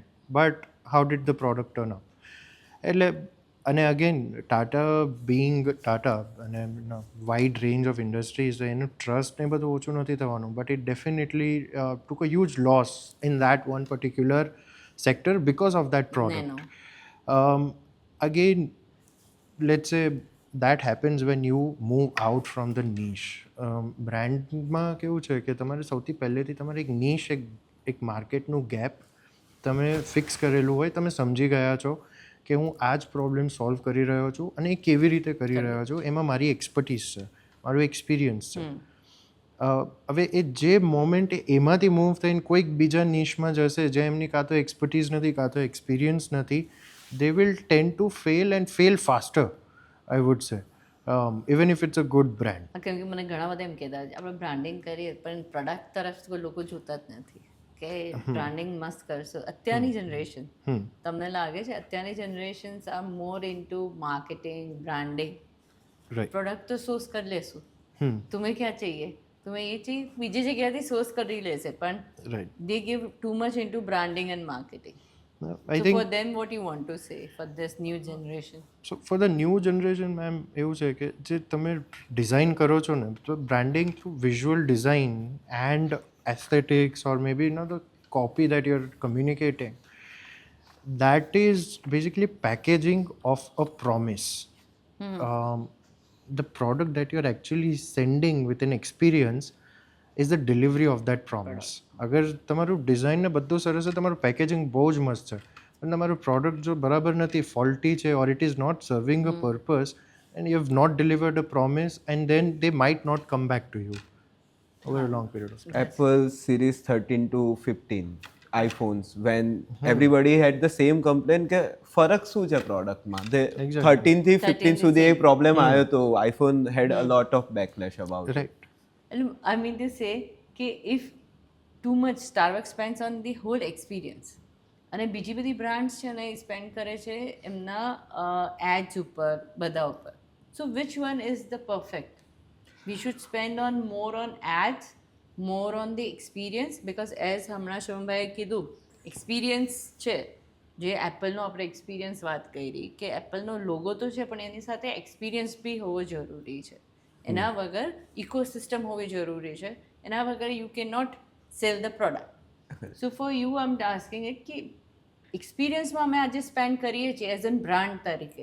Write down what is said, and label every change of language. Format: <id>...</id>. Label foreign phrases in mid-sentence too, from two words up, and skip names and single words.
<en>But how did the product turn up?</en> <gu>એટલે અને</gu> <en>again Tata being Tata અને wide range of industries,</en> <gu>એનું ટ્રસ્ટ ને બધું ઓછું નથી થવાનું,</gu> <en>but it definitely took a huge loss in that one particular sector because of that product. Again, let's say that happens when you move out from the niche.</en> <gu>બ્રાન્ડમાં કેવું છે કે તમારે સૌથી પહેલેથી તમારે એક નિશ, એક માર્કેટનું ગેપ તમે ફિક્સ કરેલું હોય. તમે સમજી ગયા છો કે હું આ જ પ્રોબ્લેમ સોલ્વ કરી રહ્યો છું અને એ કેવી રીતે કરી રહ્યો છું, એમાં મારી એક્સપર્ટીઝ છે, મારું એક્સપિરિયન્સ છે. હવે એ જે મોમેન્ટ એમાંથી મૂવ થઈને કોઈક બીજા નિશમાં જશે જે એમની કાં તો એક્સપર્ટીઝ નથી કાં તો એક્સપિરિયન્સ નથી,</gu> <en>they will tend to fail and fail faster, I would say, even if it's a good brand.</en> <gu>કેમ કે મને ઘણા બધા એમ કહેતા આપણે બ્રાન્ડિંગ કરીએ પણ પ્રોડક્ટ તરફ કોઈ લોકો જોતા જ નથી કે બ્રાન્ડિંગ મસ્ત કરશો. અત્યારની જનરેશન, તમને લાગે છે અત્યારની</gu> <en>generations are more into marketing, branding. Right.</en> <gu>પ્રોડક્ટ તો સોર્સ કરી લેશું,</gu> <hi>तुम्हें क्या चाहिए, तुम्हें ये चाहिए,</hi> <gu>બીજી જગ્યાથી સોર્સ કરી લેશે, પણ</gu> <en>Right. they give too much into branding and marketing. I So think for them, what you want to say for this new generation? so for the new generation, ma'am,</en> <gu>એવું છે કે જે તમે ડિઝાઇન કરો છો ને, તો</gu> <en>branding through visual design and aesthetics or maybe the copy that you're communicating, that is basically packaging of a promise. The product that you're actually sending with an experience is the delivery of that promise.</en> <gu>અગર તમારું ડિઝાઇન ને બધું સરસ છે, તમારું પેકેજિંગ બહુ જ મસ્ત છે, પણ તમારું પ્રોડક્ટ જો બરાબર નથી, ફોલ્ટી છે,</gu> <en>or it is not serving a purpose and you have not delivered a promise, and then they might not come back to you over a long period of time. Apple Series 13 to 15 iPhones, when everybody had the same complaint</en> <gu>કે ફરક શું છે પ્રોડક્ટમાં.</gu> <en>The 13</en> <gu>થી 15 સુધી એ પ્રોબ્લેમ આવ્યો તો</gu> <en>iPhone had a lot of backlash about it. Right. I mean to say</en> <gu>કે</gu> <en>if too much Starbucks spends on the whole experience</en> <gu>અને બીજી બધી બ્રાન્ડ્સ છે ને એ સ્પેન્ડ કરે છે એમના એડ્સ ઉપર, બધા ઉપર.</gu> <en>So which one is the perfect? We should spend on more on ads, more on the experience, because as</en> <gu>હમણાં શિવમભાઈએ કીધું, એક્સપિરિયન્સ છે, જે એપલનો આપણે એક્સપિરિયન્સ વાત કરી કે એપલનો લોગો તો છે પણ એની સાથે એક્સપિરિયન્સ બી હોવો જરૂરી છે. એના વગર ઇકોસિસ્ટમ હોવી જરૂરી છે. એના વગર</gu> <en>you can not sell the product. so for you I am asking it</en> <gu>કે એક્સપિરિયન્સમાં અમે આજે સ્પેન્ડ કરીએ છીએ</gu> <en>as an brand તરીકે.</en>